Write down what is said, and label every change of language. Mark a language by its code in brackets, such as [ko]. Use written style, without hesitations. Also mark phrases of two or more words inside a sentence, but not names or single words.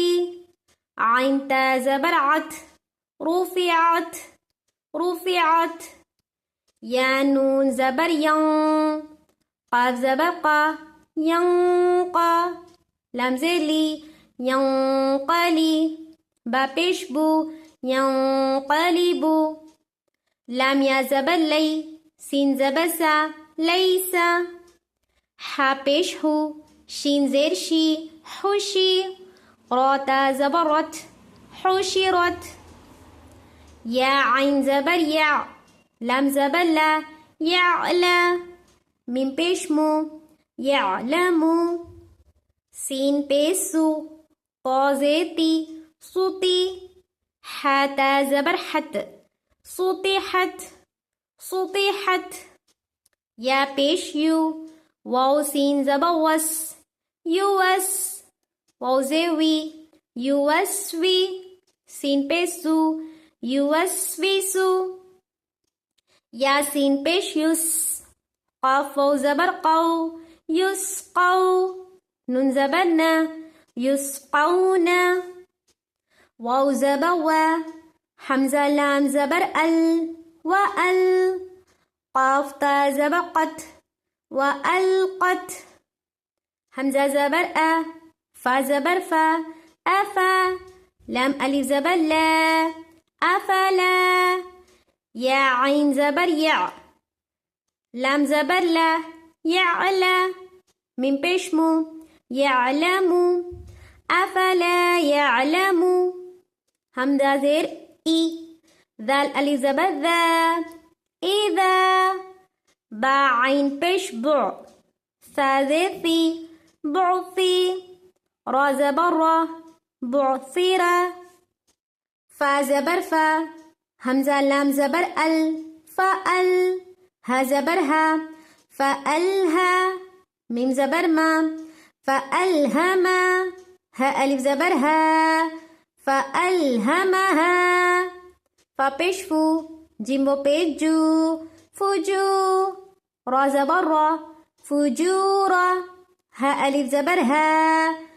[ur] عین تا زبر عت، رفعت، رفعت۔ یا نون زبر ین، قاف زبر قا، ینقا۔ لام زیر لی، ینقلی۔ با پیش بو، ینقلبو۔ لام یا زبر لی، سین زبر سا، لیسا۔ حا پیش ہو، شین زیر شی، حشی۔ را تا زبر رت، حشرت۔ یا عین زبر یا، لام زبر لا، یعلا۔ میم پیش مو، یعلمو۔ سین پیش سو، طا زیر تی، سوتی۔ حا تا زبر حت، سطحت، سطحت۔ یا پیش یو، واو سین زبر وس، یوس۔ واو زیر وی، یوسوی۔ سین پیش سو، یوسویسو۔ یا سین پیش یس، قاف واو زبر قو، یسقو۔ نون زبر نا، یسقون۔ واو زبر وا، حمزہ لام زبر ال وال، قاف تا زبر قت والقت، حمزہ زبر ا، فا زبر فا افا، لام الف زبر لا افلا، یا عین زبر یا، لام زبر لا یعلا، میم پیش مو یعلمو، [ar] افلا یعلمو، [ur] حمزہ زیر ای، ذال الف زبر ذا اذا، با عین پیش بع، ثا زیر ثی بعثی، را زبر را بعثرا، فا زبر فا، حمزہ لام زبر ال فال، ها زبر ها فالها، میم زبر ما فالهما، ها الف زبر ها فالهمها، فا پیش فو، جیم و پیش جو فجو، را زبر را فجورا، ها الف زبر ها